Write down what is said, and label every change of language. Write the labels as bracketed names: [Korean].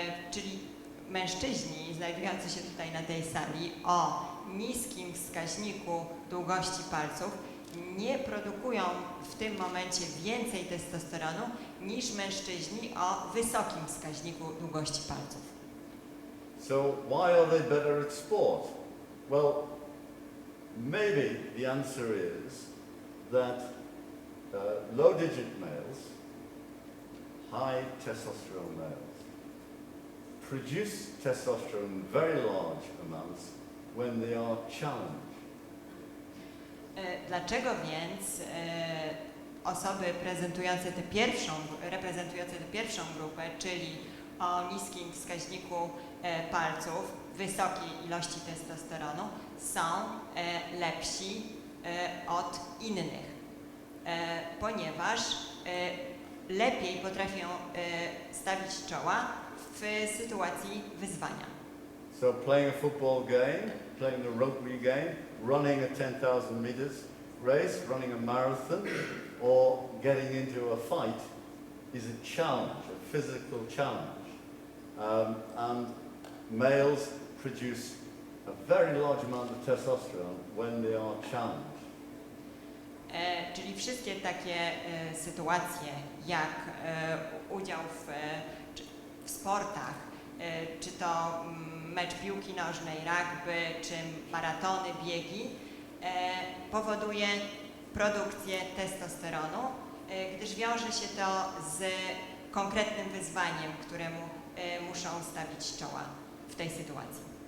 [Polish] Czyli mężczyźni znajdujący się tutaj na tej sali o niskim wskaźniku długości palców nie produkują w tym momencie więcej testosteronu niż mężczyźni o wysokim wskaźniku długości palców. [English] So why are they better at sport? Well, maybe the answer is that low digit males, high testosterone males, produce testosterone in very large amounts when they are challenged. [Polish] Dlaczego więc osoby reprezentujące tę pierwszą grupę, czyli o niskim wskaźniku palców, wysokiej ilości testosteronu, są lepsi od innych? Ponieważ lepiej potrafią stawić czoła w sytuacji wyzwania. [English] So playing a football game, playing a rugby game, running a 10,000 meters race, running a marathon, or getting into a fight is a challenge, a physical challenge. And males produce a very large amount of testosterone when they are challenged. [Polish] Czyli wszystkie takie sytuacje, jak udział w sportach, czy to mecz piłki nożnej, rugby, czy maratony, biegi, powoduje produkcję testosteronu, gdyż wiąże się to z konkretnym wyzwaniem, któremu muszą stawić czoła w tej sytuacji.